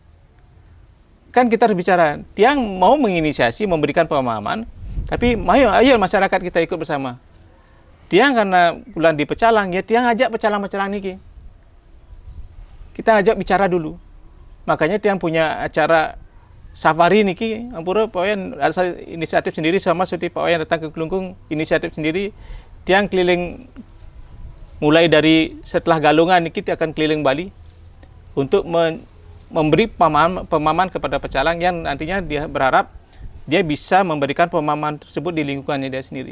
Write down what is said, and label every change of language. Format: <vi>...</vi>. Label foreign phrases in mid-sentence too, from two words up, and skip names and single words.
<id>Kan kita harus bicara. Tiang mau menginisiasi, memberikan pemahaman, tapi ayo masyarakat kita ikut bersama. Tiang karena bulan di Pecalang, ya Tiang ajak Pecalang-Pecalang niki. Kita ajak bicara dulu. Makanya Tiang punya acara safari niki, ampura Pak Wayan ada inisiatif sendiri sama seperti Pak Wayan datang ke Kelungkung, inisiatif sendiri. Tiang keliling mulai dari setelah Galungan niki akan keliling Bali untuk memberi pemahaman kepada Pecalang yang nantinya dia berharap dia bisa memberikan pemahaman tersebut di lingkungannya dia sendiri.</id>